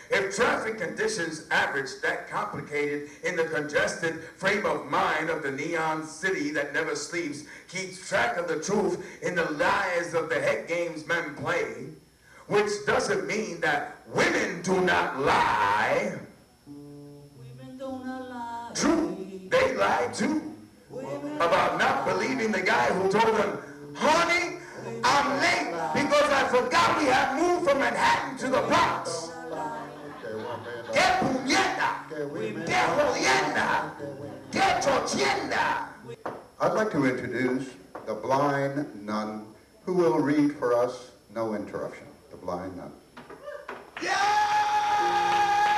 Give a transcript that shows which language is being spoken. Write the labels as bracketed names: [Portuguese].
[English] If traffic conditions average that complicated in the congested frame of mind of the neon city that never sleeps, keeps track of the truth in the lies of the head games men play, which doesn't mean that women do not lie. Women don't lie. True, they lie too. About not believing the guy who told them, honey, I'm late because I forgot we have moved from Manhattan to the Bronx. [Spanish] Que puñeta, que jodienda, que chochienda. [English] I'd like to introduce the blind nun who will read for us, no interruption, the blind nun. Yeah!